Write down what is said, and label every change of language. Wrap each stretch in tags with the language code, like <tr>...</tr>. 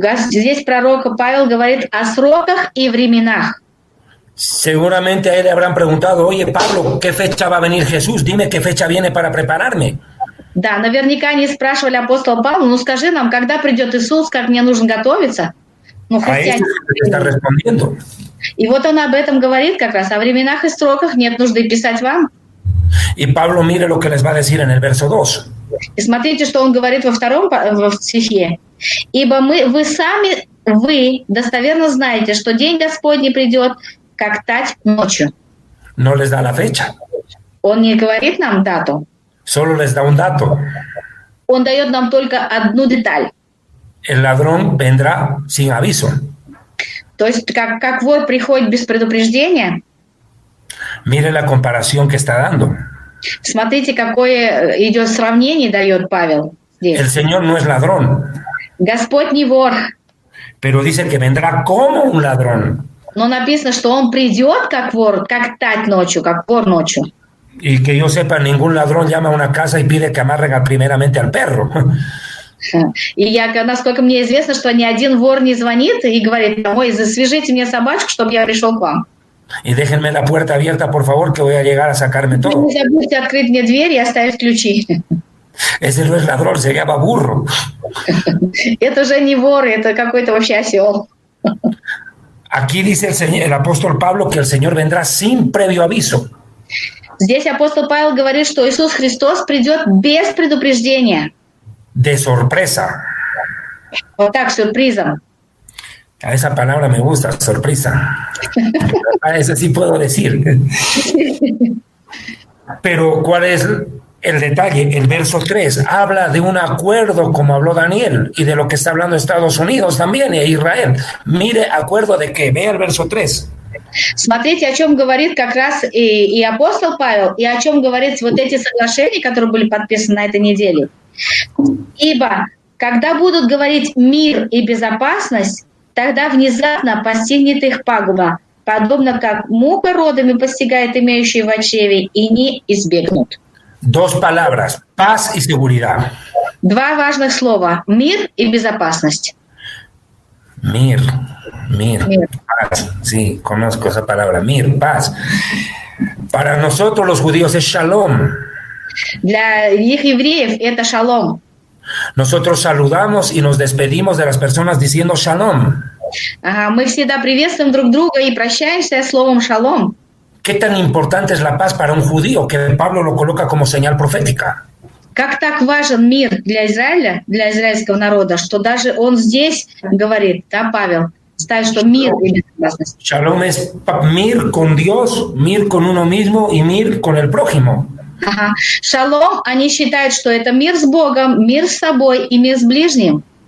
<ru>Здесь пророк Павел говорит о сроках и временах.</ru> <es>Seguramente a él le habrán preguntado, oye Pablo, ¿qué fecha va a venir Jesús? Dime qué fecha viene para prepararme.</es> <ru>Да, наверняка они спрашивали апостола Павла, ну скажи нам, когда придет Иисус, как мне нужно готовиться? Ну,</ru> <es>A</es> <ru>христиане.</ru> <es>eso le está respondiendo.</es> <ru>И вот он об этом говорит как раз. О временах и сроках нет нужды писать вам.</ru> <es>Y Pablo mire lo que les va a decir en el verso 2.</es> <ru>И смотрите, что он говорит во втором стихе. «Ибо вы достоверно знаете, что день Господний придет, как тать ночью».</ru> <es>No les da la fecha,</es> <ru>Он не говорит нам дату.</ru> <es>solo les da un dato.</es> <ru>Он дает нам только одну деталь.</ru> <es>El ladrón vendrá sin aviso.</es> <ru>То есть, как вор приходит без предупреждения,</ru> <es>Mire la comparación que está dando.</es> <ru>смотрите, какое идет сравнение, дает Павел</ru> <es>El</es> <ru>здесь.</ru> <es>Señor no es ladrón,</es> <ru>Господь не вор,</ru> <es>pero dice que vendrá como un ladrón.</es> <ru>но написано, что он придет как вор, как тать ночью, как вор ночью.</ru> <es>Y que yo sepa, ningún ladrón llama a una casa y pide que amarren primeramente al perro.</es> <ru>И насколько мне известно, что ни один вор не звонит и говорит: ой, свяжите мне собачку, чтобы я пришел к вам.</ru> <es>Y déjenme la puerta abierta, por favor, que voy a llegar a sacarme todo.</es> <ru>Не забудьте открыть мне дверь и оставить ключи.</ru> <es>Ese no es ladrón, se llama burro.</es> <ru>Это уже не вор, это какой-то вообще осел.</ru> <es>Aquí dice el apóstol Pablo que el Señor vendrá sin previo aviso.</es> <ru>Здесь апостол Павел говорит, что Иисус Христос придет без предупреждения.</ru> <es>De sorpresa.</es> <ru>Вот так, сюрпризом.</ru> <es>A esa palabra me gusta, sorpresa. A eso sí puedo decir. Pero ¿cuál es el detalle? El verso 3 habla de un acuerdo, como habló Daniel, y de lo que está hablando Estados Unidos también, e Israel. Mire, acuerdo de qué. Vea el verso 3.</es> <ru>Смотрите, о чем говорит как раз и апостол Павел, и о чем говорит вот эти соглашения, которые были подписаны на этой неделе. Ибо, когда будут говорить мир и безопасность, тогда внезапно постигнет их пагуба, подобно как мука родами постигает имеющие в чреве, и не избегнут.</ru> <es>Dos palabras, paz y seguridad.</es> <ru>Два важных слова: мир и безопасность.</ru> <es>Mir, paz. Sí, conozco esa palabra, mir, paz. Para nosotros los judíos es shalom.</es> <ru>Для их евреев это шалом.</ru> <es>Nosotros saludamos y nos despedimos de las personas diciendo shalom.</es> <ru>Мы всегда приветствуем друг друга и прощаемся словом шалом.</ru> <es>¿Qué tan importante es la paz para un judío que Pablo lo coloca como señal profética?</es> <ru>Как так важен мир для Израиля, для израильского народа, что даже он здесь говорит, да, Павел, ставит, что мир и безопасность.</ru> <es>Shalom es mir con Dios, mir con uno mismo y mir con el prójimo.</es> <ru>Шалом, они считают, что это мир с Богом, мир с собой и мир с ближним.</ru>